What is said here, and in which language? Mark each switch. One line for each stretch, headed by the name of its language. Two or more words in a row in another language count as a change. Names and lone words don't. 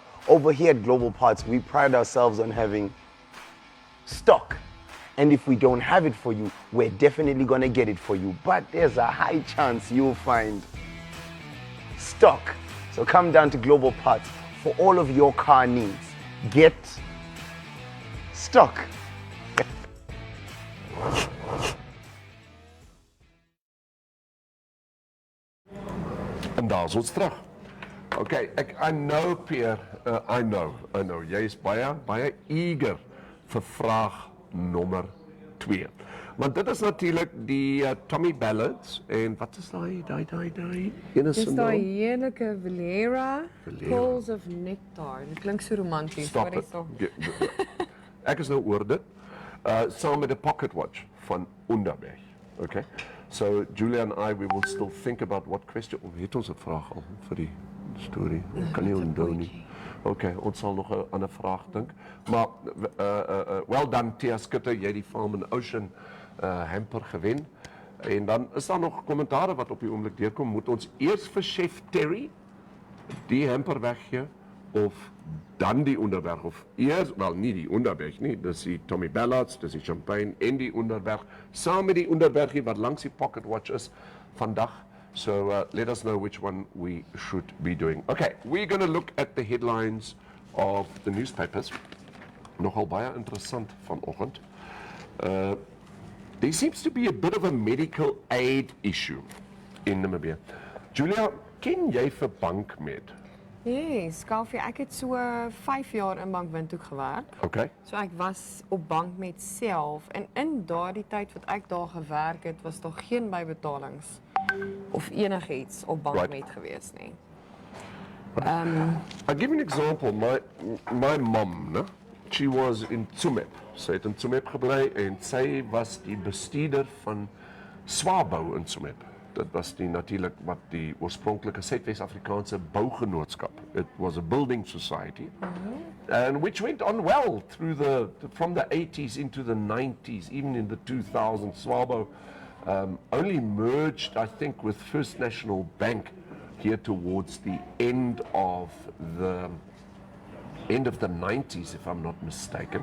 English: Over here at Global Parts, we pride ourselves on having stock. And if we don't have it for you, we're definitely going to get it for you. But there's a high chance you'll find stock. So come down to Global Parts for all of your car needs. Get stock.
Afrikaans: En daar is ons terug.
English: Okay, I know Pierre, I know.
Afrikaans: Jy is baie eager vir vraag nommer 2. Want dit is natuurlik die Tommy Ballads en wat is daai ene se Dis daai naam? heerlike Valera, Pulls of Nectar. Dit klink so romanties, Stop hoor
English: it.
Afrikaans: hierso. Ek is nou oor dit. Saam met 'n
English: pocket watch
Afrikaans: van Onderberg.
English: Okay. So Julia and I, we will still think about what question.
Afrikaans: Het ons 'n vraag al vir die storie? Kan nie onthou nie. Okay, ons sal nog 'n ander vraag dink. Maar
English: well done
Afrikaans: Tia Skutte, jy het die Farm and Ocean hamper gewen. En dan is daar nog kommentare wat op die oomblik deurkom. Moet ons eers vir Chef Terry die hamper weggee of dan die Onderberg of eers, wel nie die Onderberg nie, dis die Tommy Ballards, dis die champagne en die Onderberg saam met die Onderbergie wat langs die
English: pocket watch
Afrikaans: is vandag.
English: So let us know which one we should be doing. Okay, we're going to look at the headlines of the newspapers.
Afrikaans: Nogal baie interessant vanoggend.
English: There seems to be a bit of a medical aid issue in Namibia.
Afrikaans: Julia, ken jy vir Bankmed? Yes, Kaufeee, ek het so 5 jaar in Bankwindhoek gewerk. Okay. So ek was op Bankmed self en in daardie tyd wat ek daar gewerk het, was daar geen bybetalings of enigiets op Bankmed gewees nie.
English: I'll give you an example. My mom, ne? She was in Tsumeb.
Afrikaans: Sy het in Tsumeb gebly en sy was die bestuurder van Swabou in Tsumeb. Dit was natuurlik wat die oorspronklike Suidwes-Afrikaanse bougenootskap.
English: It was a building society, and which went on well through from the 80s into the 90s, even in the 2000s. Swabo only merged, I think, with First National Bank here towards the end of the 90s, if I'm not mistaken.